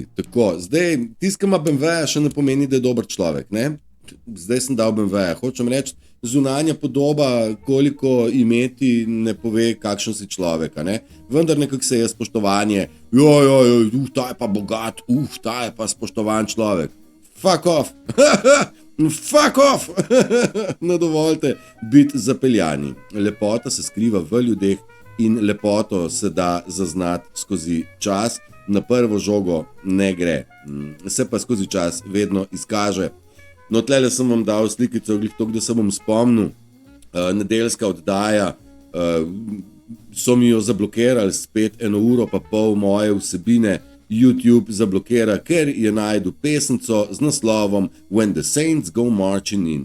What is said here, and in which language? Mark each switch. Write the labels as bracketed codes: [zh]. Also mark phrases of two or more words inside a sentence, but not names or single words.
[sl] Tako, zdaj, tisti, ki ima BMW-ja, še ne pomeni, da je dober človek, ne? Zdaj sem dal BMW-ja. Hočem reči, zunanja podoba, koliko imeti, ne pove, kakšen si človek, ne? Vendar nekako se je spoštovanje, ta je pa bogat, ta je pa spoštovan človek. [en] Fuck off! Fuck off! [sl] Ne dovolite biti zapeljani. Lepota se skriva v ljudeh, in lepoto se da zaznati skozi čas, na prvo žogo ne gre, se pa skozi čas vedno izkaže. No, tlele sem vam dal slikico, glih to, da se bom spomnil, nedeljska oddaja, so mi jo zablokirali spet 1 uro pa pol moje vsebine, YouTube zablokira, ker je najdu pesnico z naslovom When the Saints Go Marching In.